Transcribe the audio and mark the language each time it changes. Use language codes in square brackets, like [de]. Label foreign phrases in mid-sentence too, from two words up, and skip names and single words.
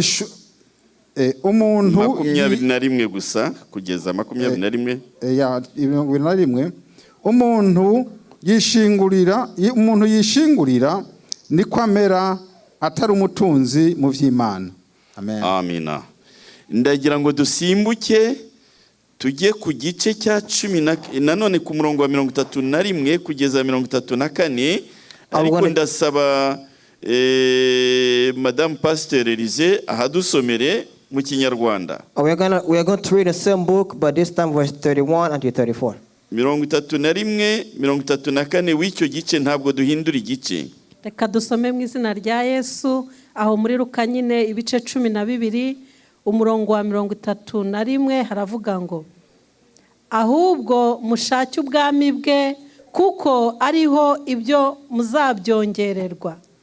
[rn] 21 gusa kugeza 21 21 umuntu yishingurira ni kwamera atari umutunzi mu vy'Imana. Amen. Amina. [rw] Ndagira ngo dusimbuke tujye ku gice cya 10 nanone ku murongo wa 31 kugeza 34 ariko ndasaba Madame Pasteur Elise ahadusomere mu Kinyarwanda. [en] We are going to read the same book, but this time verse 31 until 34. [rw] 31 34 w'icyo gice ntabwo duhindura igice. Reka dusome mu izina rya Yesu aho muri Luka nyine ibice 12 umurongo wa 31 haravuga ngo ahubwo mushake ubwami bwe kuko ariho ibyo muzabyongererwa.